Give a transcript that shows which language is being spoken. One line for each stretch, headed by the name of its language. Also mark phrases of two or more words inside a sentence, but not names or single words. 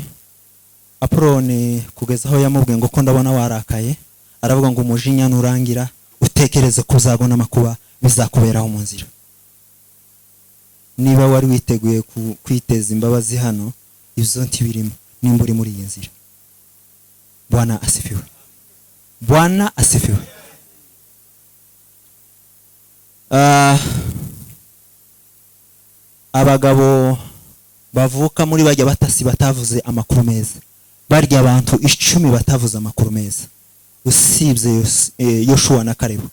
Rundi: Apoloni kugeza aho yamubwiye ngo ko ndabona warakaye, aravuga ngo umujinya nurangira utekereze kuzagona amakuba bizakuberaho mu nzira. Niba wari witeguye kwiteza imbabazi hano, izo ntibirimo nimba uri muri iyi nzira.
Swahili: Bwana asifiwe. Bwana asifiwe.
Rundi: Abagabo bavuka muri bajya batasi batavuze amakuru meza, barya abantu 10 batavuze amakuru meza, usibye Yoshua na Kalebu.